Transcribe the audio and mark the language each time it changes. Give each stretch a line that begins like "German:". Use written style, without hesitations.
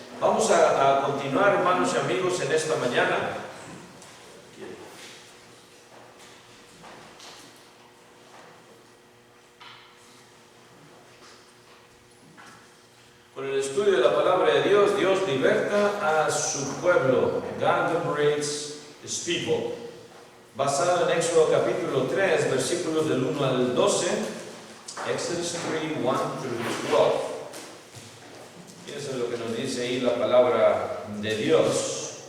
Spanish: Vamos a continuar, hermanos y amigos, en esta mañana con el estudio de la palabra de Dios. Dios liberta a su pueblo.
English: God liberates his people.
Spanish: Basado en Éxodo capítulo 3, versículos del 1 al 12.
English: Exodus 3, 1 through 12.
Spanish: Eso es lo que nos dice ahí la palabra de Dios.